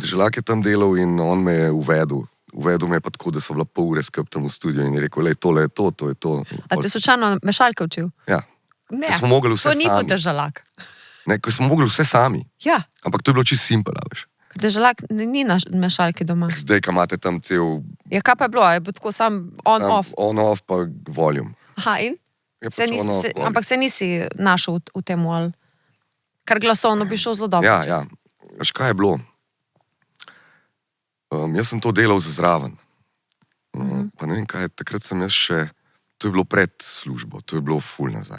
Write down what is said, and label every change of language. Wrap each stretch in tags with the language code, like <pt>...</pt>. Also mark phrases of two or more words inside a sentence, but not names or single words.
<sl>Deželak je tam delal in on me je uvedel. Uvedel me je pa tako, da so bila pol ure skup tam v studiu in je rekel, lej, tole je to je to. A te slučajno mešalke učil? Ja. Ne, Ker smo mogli vse to ni bil sami. Deželak. Ne, ker smo mogli vse sami. Ja, Ampak to je bilo čisto simpel, a veš. ker Deželak ni na mešalki doma. Zdaj, ko imate tam cel Ja, kaj pa je bilo? Je bilo tako sam on-off? on-off pa volume. Aha, in? Je pač on-off volume. Ampak se nisi našel v tem, ali? Kar glasovno bi šel zelo dobro. Ja. Veš, kaj je bilo? Jaz sem to delal za zraven. Pa ne vem, kaj, takrat sem jaz še, to je bilo pred službo, to je bilo ful nazaj.</sl>